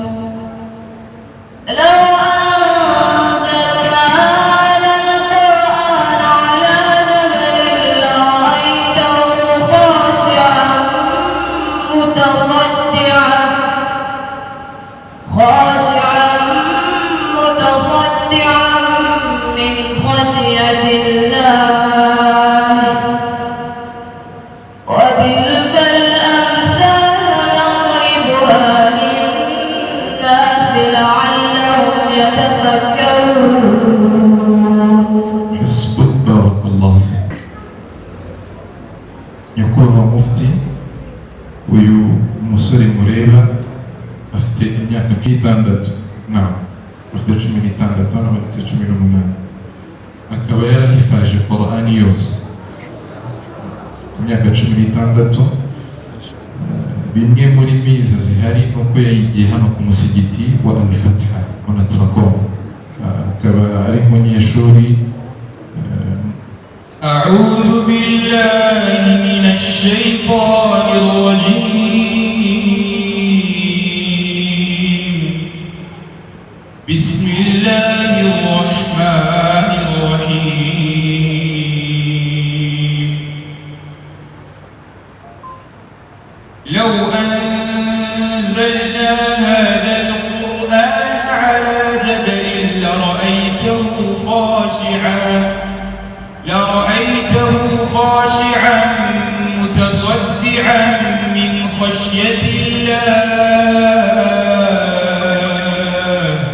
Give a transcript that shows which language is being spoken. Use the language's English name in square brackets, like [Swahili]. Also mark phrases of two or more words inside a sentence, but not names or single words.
[Arabic] لو أنزلنا هذا القرآن على جبل لرأيته خاشعا متصدعا من خشية الله وتلك الأمثال نضربها للناس لعلهم يتفكرون. حسبك بارك الله فيك. [Kinyarwanda] nyakubahwa mufti uyu musore mureba afite imyaka 6 afite 16 hano bafite 18 akaba yarahifaje Qur'ani yose ku myaka 16. Bimwe muri miza zihari nuko yayigiye hano ku musigiti wa Al-Fatiha Onatracom, akaba ari umunyeshuri. [Arabic] أعوذ بالله من الشيطان الرجيم بسم الله الرحمن الرحيم لو أنزلنا هذا القرآن على جبل لرأيته متصدعا من خشية الله